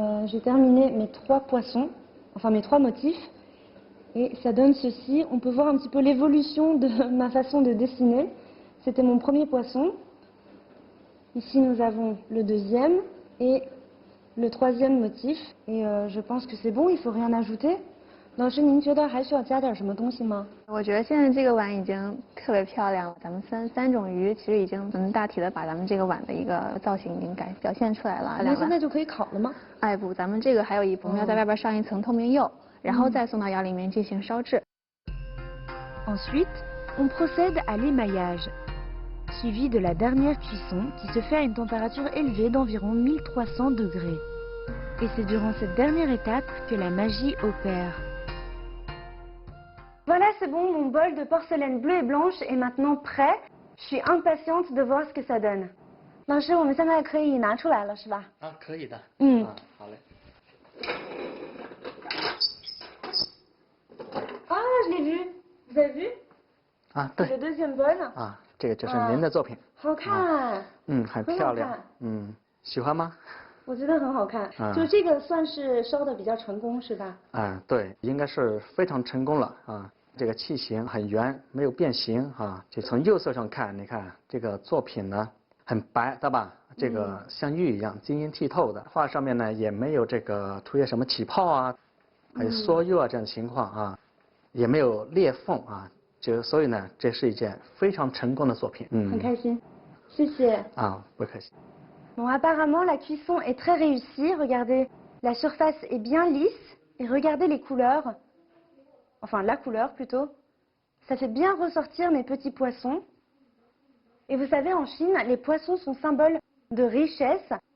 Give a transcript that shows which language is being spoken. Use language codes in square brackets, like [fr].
[fr] J'ai terminé mes 3 poissons, enfin mes 3 motifs, et ça donne ceci. On peut voir un petit peu l'évolution de ma façon de dessiner. C'était mon premier poisson. Ici nous avons le deuxième et le troisième motif. Et je pense que c'est bon, il ne faut rien ajouter. [zh] 老师，您觉得还需要加点什么东西吗？我觉得现在这个碗已经特别漂亮了。咱们三种鱼其实已经大体的把咱们这个碗的一个造型已经表现出来了。那现在就可以烤了吗？哎不，咱们这个还有我们要在外边上一层透明釉，然后再送到窑里面进行烧制。 [fr] Ensuite, on procède à l'émaillage, suivi de la dernière cuisson qui se fait à une température élevée d'environ 1300 degrés. Et c'est durant cette dernière étape que la magie opère. Voilà, c'est bon, mon bol de porcelaine bleue et blanche est maintenant prêt. Je suis impatiente de voir ce que ça donne. [zh] 老师，我们现在可以拿出来了，是吧？啊，可以的。好嘞。 [fr] Ah, je l'ai vu. Vous avez vu? [zh] 啊，对。 [fr] Le deuxième bol. [zh] 啊，这个就是您的作品。好看。很漂亮。喜欢吗？我觉得很好看。就这个算是烧的比较成功，是吧？对，应该是非常成功了啊。这个器型很圆，没有变形啊。就从釉色上看，你看这个作品呢很白，对吧？这个像玉一样晶莹剔透的。画上面呢也没有这个出现什么起泡啊，还有缩釉啊这样的情况啊，也没有裂缝啊。所以呢，这是一件非常成功的作品。很开心，谢谢。不客气。 [fr] Bon, apparemment, la cuisson est très réussie. Regardez, la surface est bien lisse. Et regardez les couleurs. Enfin, la couleur plutôt. Ça fait bien ressortir mes petits poissons. Et vous savez, en Chine, les poissons sont symboles de richesse.